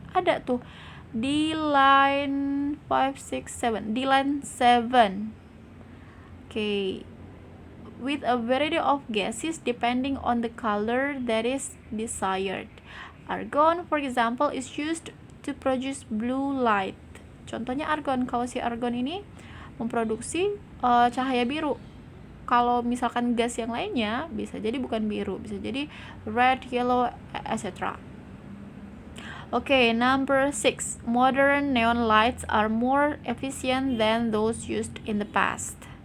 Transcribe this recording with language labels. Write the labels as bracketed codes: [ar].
[id] Ada tuh di line 5, 6, 7. Di line 7. Okay. [en] With a variety of gases depending on the color that is desired. Argon, for example, is used to produce blue light. [id] Contohnya argon. Kalau si argon ini memproduksi cahaya biru. Kalau misalkan gas yang lainnya bisa jadi bukan biru, bisa jadi red, yellow, etc. [en] Okay, number 6. Modern neon lights are more efficient than those used in the past.